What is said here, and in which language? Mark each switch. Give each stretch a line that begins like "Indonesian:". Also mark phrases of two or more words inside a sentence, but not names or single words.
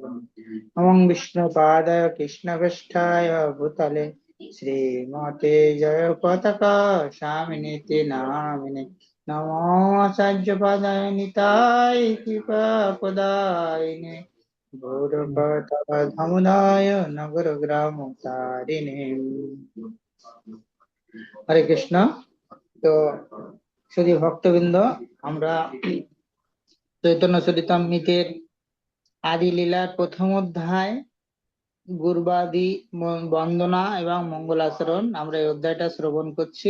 Sanskrit: नमो विष्णुपादाय कृष्णपृष्ठाय भूतले श्रीमते जयपताका स्वामिनीति नामिने नमो आचार्यपादाय निताय कृपापदायिने गौरवधमुदाय नगरग्रामतारिणे।
Bangla: হরে কৃষ্ণ। তো শুধু ভক্তবৃন্দ, আমরা চৈতন্য চরিতামৃতের আদি লীলার প্রথম অধ্যায় গুরবাদি বন্দনা এবং মঙ্গলাচরণ, আমরা এই অধ্যায়টা শ্রবণ করছি।